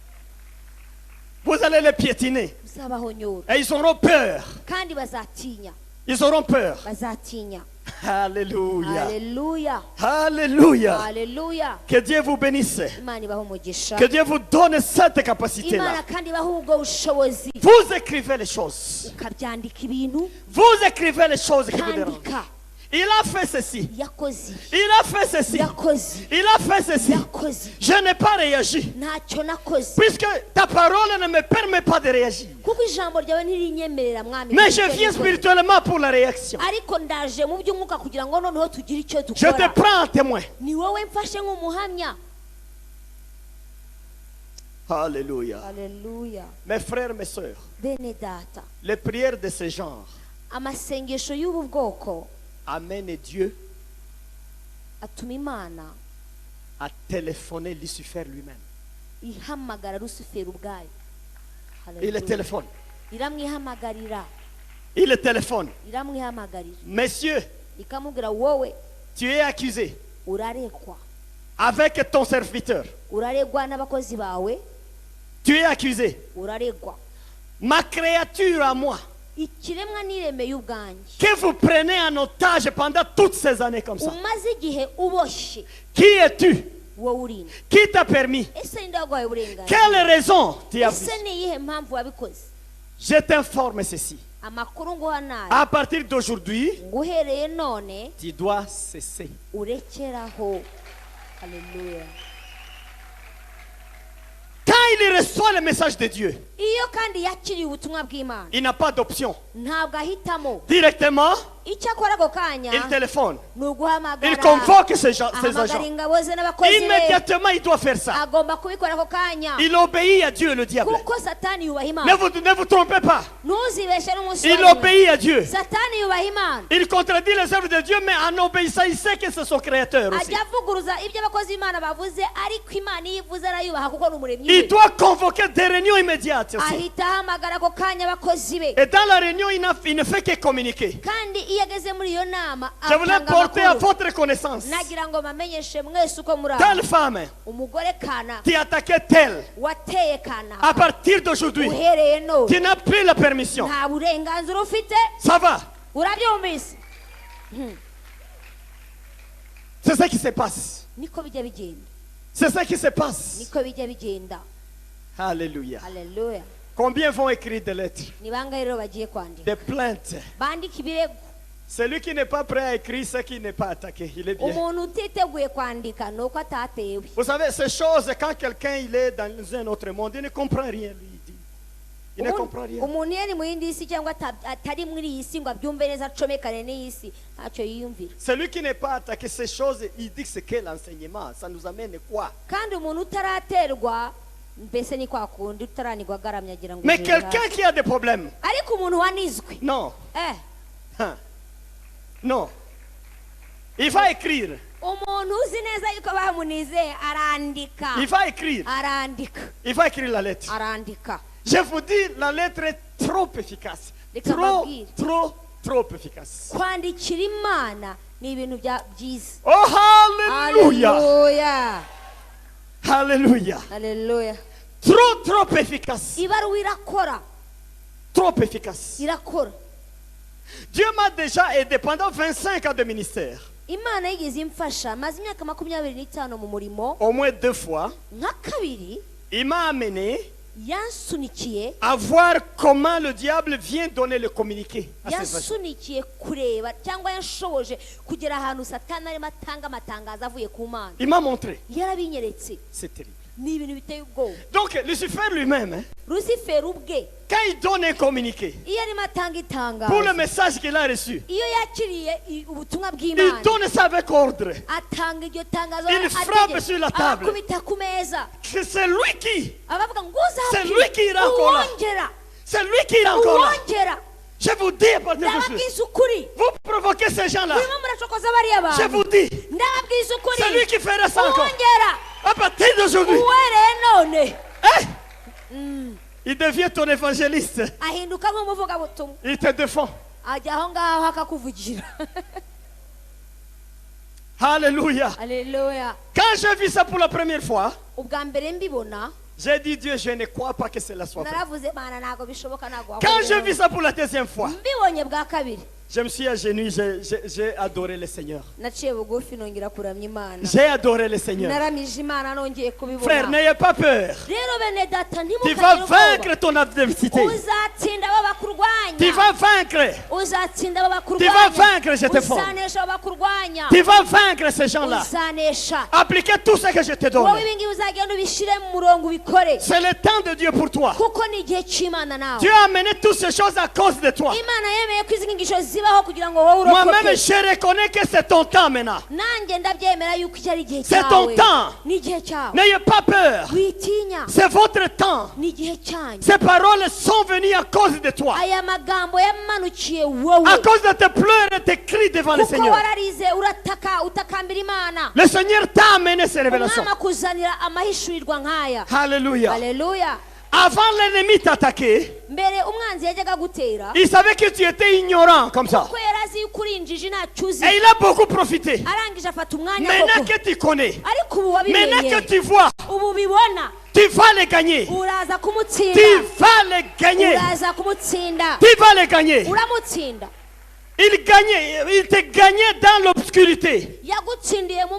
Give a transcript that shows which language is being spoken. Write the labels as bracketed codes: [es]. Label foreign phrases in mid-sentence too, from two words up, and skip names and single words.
[fr] Vous allez les piétiner. Et ils auront peur. Ils auront peur. [rw] Bazatinya. [fr] Alléluia. Alléluia. Alléluia. Alléluia. Que Dieu vous bénisse. [rw] Imana ibahe umugisha. [fr] Que Dieu vous donne cette capacité-là. [rw] Imana kandi ibahe ubwo bushobozi. [fr] Vous écrivez les choses. [rw] Ukabyandika ibintu. [fr] Vous écrivez les choses qui vous dérangent. [rw] Kandika. [fr] Il a fait ceci. [rw] Yakoze. [fr] Il a fait ceci. [rw] Yakoze. [fr] Il a fait ceci. [rw] Yakoze. [fr] Je n'ai pas réagi. [rw] Ntacyo nakoze. [fr] Puisque ta parole ne me permet pas de réagir. [rw] Kuko ijambo ryawe ntirinyemerera mwami. [fr] Mais je viens spirituellement pour la réaction. [rw] Ariko ndaje mu by'umwuka kugira ngo noneho tugire icyo [fr] Je te [rw] dukora. [fr] prends en témoin. [rw] Ni wowe mfashe nk'umuhamya. [fr] Alléluia. Alléluia. Mes frères, mes sœurs, [rw] Bene data. [fr] les prières de ce genre [rw] Amasengesho y'ubu bwoko [fr] amènent Dieu [rw] atuma Imana [fr] à téléphoner Lucifer lui-même. [rw] ihamagara Lusiferi ubwayo. [fr] Il le téléphone. [rw] Iramwihamagarira. [fr] Il le téléphone. [rw] Iramwihamagarira. [fr] Monsieur, [rw] Ikamubwira wowe [fr] tu es accusé [rw] uraregwa. [fr] avec ton serviteur. [rw] Uraregwa n'abakozi bawe. [fr] Tu es accusé. [rw] Uraregwa. [fr] Ma créature à moi, [rw] Ikiremwa niremeye ubwanjye. [fr] que vous prenez en otage pendant toutes ces années comme ça. [rw] Umaze igihe uboshye. [fr] Qui es-tu? [rw] Wowe urinde. [fr] Qui t'a permis? [rw] Ese ninde waguhaye uburenganzira? [fr] Quelle raison tu as [rw] Ese [fr] fait? [rw] ni iyihe mpamvu wabikoze? [fr] Je t'informe ceci. [rw] Amakuru nguha nayo. [fr] À partir d'aujourd'hui, [rw] Nguhereye none [fr] tu dois cesser. [rw] urekeraho. Haleluya. [fr] Quand il reçoit le message de Dieu, [rw] Iyo kandi yakiriye ubutumwa bw'Imana. [fr] il n'a pas d'option. [rw] Ntabwo ahitamo. [fr] Directement, [rw] Icyo akora ako kanya [fr] il téléphone. [rw] ni uguhamagara. [fr] Il convoque ces [rw] Ahamagara [fr] agents. [rw] ingabo ze n'abakozi be. [fr] Immédiatement, il doit faire ça. [rw] Agomba kubikora ako kanya. [fr] Il obéit à Dieu, le diable. [rw] Kuko Satani yubaha [fr] Ne [rw] Imana. [fr] vous trompez pas. [rw] Ntuzibeshe n'umunsi [fr] Il [rw] wa nyuma. [fr] obéit à Dieu. [rw] Satani yubaha Imana. [fr] Il contredit les œuvres de Dieu, mais en obéissant, il sait que c'est son créateur aussi. [rw] Ajya avuguruza ibyo abakozi b'Imana bavuze, ariko Imana iyo ivuze arayubaha kuko ni umuremyi [fr] Il [rw] we. [fr] doit convoquer des réunions immédiates aussi. [rw] Ahita ahamagara ako kanya abakozi be. [fr] Et dans la réunion, il ne fait que communiquer. [rw] Kandi iyo ageze muri iyo nama [fr] Je voulais [rw] atanga [fr] porter à [rw] amakuru. [fr] votre connaissance. [rw] Nagira ngo bamenyeshe mwese uko muri [fr] Telle [rw] aho. [fr] femme [rw] Umugore kana [fr] qui attaquait telle. [rw] wateye kana. [fr] À partir d'aujourd'hui, [rw] Uhereye none [fr] tu n'as plus la permission. [rw] nta burenganzira ufite. [fr] Ça va. [rw] Urabyumvise? [fr] C'est ça qui se passe. [rw] Niko bijya bigenda. [fr] C'est ça qui se passe. [rw] Niko bijya bigenda. [fr] Alléluia. [rw] Haleluya. [fr] Combien vont écrire des lettres, [rw] Ni bangahe rero bagiye kwandika? [fr] des plaintes? [rw] Bandika ibirego. [fr] Celui qui n'est pas prêt à écrire, c'est qui n'est pas attaqué. Il est bien. [rw] Umuntu utiteguye kwandika nuko atatewe. [fr] Vous savez, ces choses, quand quelqu'un il est dans un autre monde, il ne comprend rien, lui. Il dit. Il ne comprend rien. [rw] Umuntu yari mu yindi si cyangwa atari muri iyi si ngo abyumve neza acomekane n'iyi si ntacyo yiyumvira. [fr] Celui qui n'est pas attaqué, ces choses, il dit que c'est quel enseignement? Ça nous amène quoi? [rw] Kandi umuntu utaraterwa mbese ni kwa kundi utaranigwa agaramye agira ngo. [fr] Mais quelqu'un qui a des problèmes. [rw] Ariko umuntu wanizwe. [fr] Non. Eh. Non. Il va écrire. [rw] Umuntu uzi neza yuko bamunize arandika. [fr] Il va écrire. [rw] Arandika. [fr] Il va écrire la lettre. [rw] Arandika. [fr] Je vous dis, la lettre est trop efficace. Trop efficace. [rw] Kwandikira Imana ni ibintu byiza. [en] Oh, hallelujah. [rw] Haleluya. [en] Hallelujah. [rw] Haleluya. [fr] Trop efficace. [rw] Ibaruwa irakora. [fr] Trop efficace. [rw] Irakora. [fr] Dieu m'a déjà aidé pendant 25 ans de ministère. [rw] Imana yigeze imfasha maze imyaka 25 mu murimo. [fr] Au moins 2 fois. [rw] Nka kabiri. [fr] Il m'a amené [rw] yansunikiye [fr] à voir comment le diable vient donner le communiqué à ses agents. [rw] Yansunikiye kureba cyangwa yanshoboje kugera ahantu Satani arimo atanga amatangazo avuye ku Mana. [fr] Il m'a montré. [rw] Yarabinyeretse. [fr] C'est terrible. [rw] Ni ibintu biteye ubwoba. [fr] Donc Lucifer lui-même, [rw] Lucifer ubwe [fr] quand il donne un communiqué [rw] iyo arimo atanga itangazo [fr] pour le message qu'il a reçu, [rw] iyo yakiriye ubutumwa bw'Imana [fr] il donne ça avec ordre. [rw] atanga iryo tangazo [fr] Il frappe sur la table. [rw] akubita ku meza [fr] C'est lui qui. [rw] abavuga ngo [fr] C'est lui qui ira encore là. C'est lui qui ira encore là. [rw] uwongera. [fr] Je vous dis à partir de [rw] Ndababwiza [fr] ce [rw] ukuri. [fr] vous provoquez ces gens-là. [rw] Murimo muracokoza bariya bantu. [fr] Je vous dis, [rw] Ndababwiza ukuri. [fr] c'est lui qui fera ça encore. [rw] Uwongera. [fr] À partir d'aujourd'hui, [rw] Uhereye none. [fr] il devient ton évangéliste. [rw] Ahinduka nk'umuvugabutumwa. [fr] Il te défend. [rw] Ajya aho ngaho akakuvugira. [fr] Alléluia. Alléluia. Quand j'ai vu ça pour la première fois, [rw] Ubwa mbere mbibona. [fr] j'ai dit Dieu, je ne crois pas que cela soit vrai. [rw] Naravuze Mana ntago bishoboka ntago. [fr] Quand j'ai vu ça pour la deuxième fois, [rw] Mbibonye bwa kabiri. [fr] Je me suis agenouillé, j'ai adoré le Seigneur. [rw] naciye bugufi nongera kuramya Imana [fr] J'ai adoré le Seigneur. [rw] naramije Imana nongeye [fr] Frère, [rw] kubibona [fr] n'ayez pas peur. [rw] rero bene data [fr] Tu vas [rw] ntimukagire [fr] vaincre ton adversité. [rw] uzatsinda babakurwanya [fr] Tu vas vaincre. [rw] uzatsinda [fr] Tu vas [rw] babakurwanya [fr] vaincre, je te forme. [rw] uzanesha babakurwanya [fr] Tu vas vaincre ces gens-là. [rw] uzanesha [fr] Appliquez tout ce que je te donne. [rw] wowe ibingibi uzagenda ubishyire mu murongo ubikore [fr] C'est le temps de Dieu pour toi. [rw] kuko ni igihe cy'Imana nawe [fr] Dieu a amené toutes ces choses à cause de toi. [rw] Imana yemeye ko izi nyigisho zibaho kugira ngo wowe [fr] Moi-même, [rw] urokoke [fr] je reconnais que c'est ton temps maintenant. [rw] nanjye ndabyemera yuko iki ari igihe [fr] C'est ton [rw] cyawe [fr] temps. [rw] ni igihe cyawe [fr] N'ayez pas peur. [rw] witinya [fr] C'est votre temps. [rw] ni igihe cyanyu [fr] Ces paroles sont venues à cause de toi. [rw] aya magambo yamanukiye wowe [fr] À cause de tes pleurs et tes cris devant le [rw] kuko [fr] Seigneur. [rw] wararize urataka utakambira Imana [fr] Le Seigneur t'a amené ces révélations. [rw] umwami akuzanira amahishurirwa nk'aya [fr] Alléluia. [rw] haleluya [fr] Avant l'ennemi t'attaquer, [rw] mbere umwanzi yajyaga gutera [fr] il savait que tu étais ignorant comme ça. [rw] kuko yari azi yuko uri injiji ntacyo uzi [fr] Et il a beaucoup profité. [rw] arangije afata umwanya [fr] Maintenant [rw] koko [fr] que tu connais, [rw] ariko ubu [fr] maintenant [rw] wabimenye [fr] que tu vois, [rw] ubu bibona [fr] tu vas les gagner. [rw] uraza [fr] Tu [rw] kumutsinda [fr] vas les gagner. [rw] uraza kumutsinda [fr] Tu vas les gagner. [rw] uramutsinda [fr] Il te gagnait dans l'obscurité [rw] yagutsindiye mu